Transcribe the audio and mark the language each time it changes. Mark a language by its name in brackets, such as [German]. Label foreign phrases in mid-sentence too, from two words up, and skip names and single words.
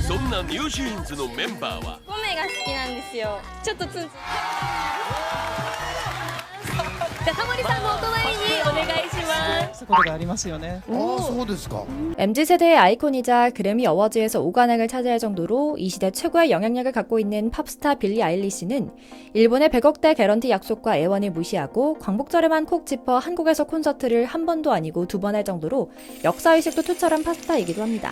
[Japanese] なニュージーンズのメンバーは米が好きなんですよ。ちょっとじゃあタモリさんのお隣にお願いします。そこがありますよね。そうですか。 [Korean] MZ세대의 아이콘이자 그래미 어워즈에서 5관왕을 차지할 정도로 이 시대 최고의 영향력을 갖고 있는 팝스타 빌리 아일리시는 일본의 100억대 개런티 약속과 애원을 무시하고 광복절에만 콕 짚어 한국에서 콘서트를 한 번도 아니고 2번 할 정도로 역사의식도 투철한 팝스타이기도 합니다.